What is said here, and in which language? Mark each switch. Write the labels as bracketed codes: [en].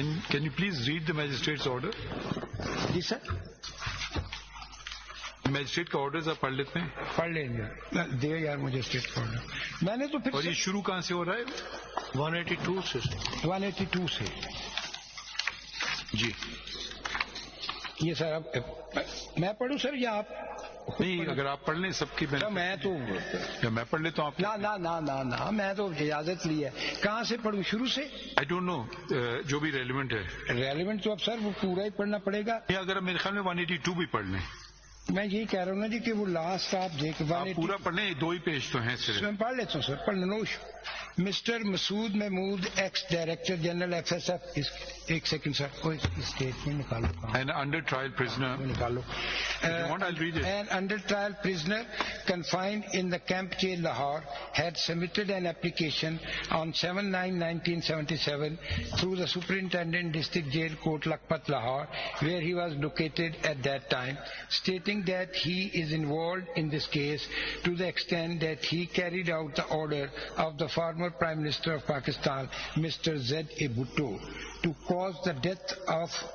[en] Can you please read the magistrate's order? [ur] جی sir. Magistrate کا order آپ پڑھ لیتے ہیں؟ پڑھ لیں گے, دے یار میجسٹریٹ کا آرڈر. میں نے تو پھر, اور یہ شروع کہاں سے ہو رہا ہے؟ 182 سے. 182 سے. جی یہ سر, اب میں پڑھوں سر یا آپ؟ نہیں, اگر آپ پڑھ لیں سب کی. میں تو میں پڑھ لیتا ہوں. نہ میں تو اجازت لی ہے. کہاں سے پڑھوں, شروع سے؟ [en] I don't know, [ur] جو بھی ریلیونٹ ہے. ریلیونٹ تو اب سر وہ پورا ہی پڑھنا پڑے گا. اگر میرے خیال میں 182 بھی پڑھ لیں. میں یہی کہہ رہا ہوں نا جی کہ وہ لاسٹ آپ دیکھ, پورا پڑھ لیں, 2 ہی پیج تو ہیں صرف. میں پڑھ لیتا ہوں سر, پڑھ لوش. مسٹر مسعود Mahmood, x director general FSF. ایک سیکنڈ سر, کوئی اسٹیٹمنٹ نکالو. [en] An under trial prisoner. [ur] نکالو. [en] I'll read it. An under trial prisoner confined in the camp jail Lahore had submitted an application on 7/9/1977 through the Superintendent District Jail Court Lakhpat Lahore, where he was located at that time, stating that he is involved in this case to the extent that he carried out the order of the former Prime Minister of Pakistan, Mr. Z.A. Bhutto, to cause the death of